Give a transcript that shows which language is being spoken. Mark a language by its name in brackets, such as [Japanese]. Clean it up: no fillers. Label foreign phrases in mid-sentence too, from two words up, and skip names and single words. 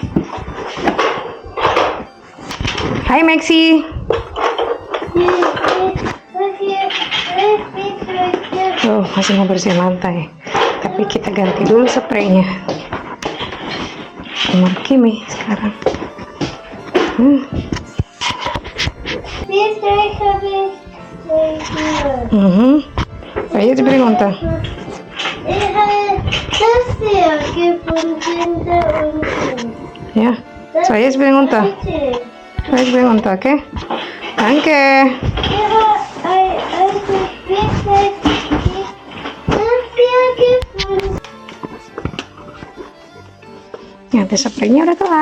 [Indonesian] Hai Maxi. Oh, masih mau bersihin lantai. Tapi kita ganti dulu spraynya. Kamar Kimi sekarang. [Swedish] Vad är det blir inte? Ja, så jag spelar inte. Jag spelar inte, okej? [German] Danke. [Indonesian] Ya, tes spraynya udah kelar.